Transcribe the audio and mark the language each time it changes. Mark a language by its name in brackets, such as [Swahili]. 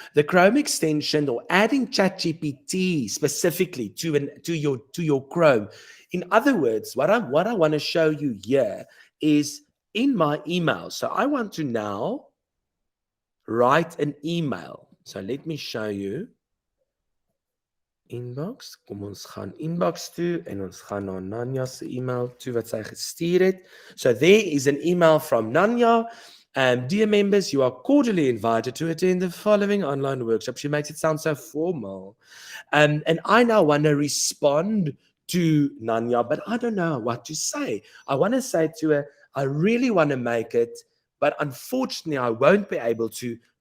[English] The Chrome extension, or adding ChatGPT specifically to your Chrome. In other words, what I want to show you here is in my email. So I want to now write an email. So let me show you. Inbox. [Afrikaans] Kom ons gaan inbox toe en ons gaan na Nanya se email toe wat sy gestuur het. [English] So there is an email from Nanya. Dear members, you are cordially invited to attend the following online workshop. She makes it sound so formal. And I now want to respond to Nanya, but I don't know what to say. I want to say to her, I really want to make it, but unfortunately I won't be able to.